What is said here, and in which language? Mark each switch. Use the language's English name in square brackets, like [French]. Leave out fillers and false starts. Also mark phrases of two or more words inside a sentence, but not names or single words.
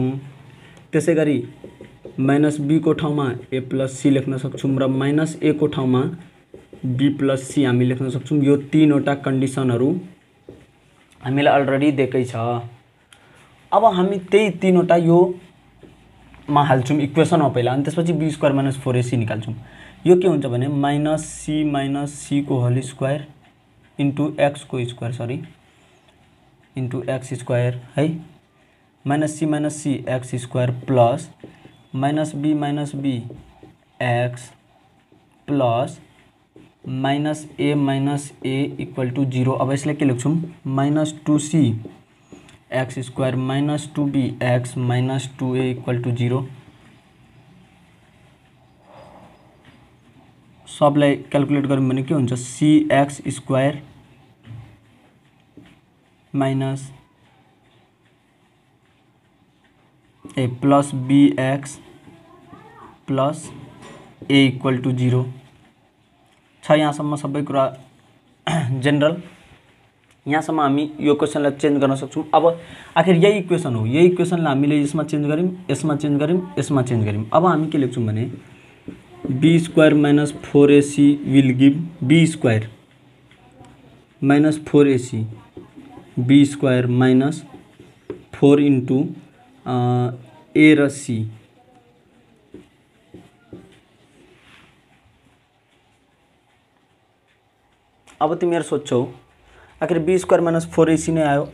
[Nepali] त्यसै गरी [English] minus B [Nepali] को ठाउँमा [English] A plus C [Nepali] लेख्न सक्छौँ र [English] minus A [Nepali] को ठाउँमा [English] B plus C [Nepali] हामी लेख्न सक्छौँ। यो तीनवटा कन्डिसनहरू हामीलाई अलरेडी दिएकै छ। अब हामी त्यही तीनवटा यो मा हाल्छौँ इक्वेसनमा पहिला, अनि त्यसपछि [English] B square minus 4ac [Nepali] निकाल्छौँ। यो के हुन्छ भने [English] minus C [Nepali] को [English] whole square into X [Nepali] को [English] square sorry into X square [Nepali] है, [English] minus C X square plus minus B X plus minus A equal to 0. [Nepali] अब यसलाई के लेख्छौँ [English] minus 2c X square minus 2b X minus 2a equal to 0. [Nepali] सबलाई क्यालकुलेट गऱ्यौँ भने के हुन्छ [English] C X square minus A plus B X plus A equal to 0 [Nepali] छ। यहाँसम्म सबै कुरा जेनरल। यहाँसम्म हामी यो क्वेसनलाई चेन्ज गर्न सक्छौँ। अब आखिर यही इक्वेसन हो, यही इक्वेसनलाई हामीले यसमा चेन्ज गऱ्यौँ, यसमा चेन्ज गऱ्यौँ, यसमा चेन्ज गऱ्यौँ। अब हामी के लेख्छौँ भने [English] B square minus 4ac will give B square minus 4ac B square minus 4 into A [Nepali] र सी अब तिमीहरू सोध्छौ आखिर [English] B square minus 4ac [Nepali] नै आयो।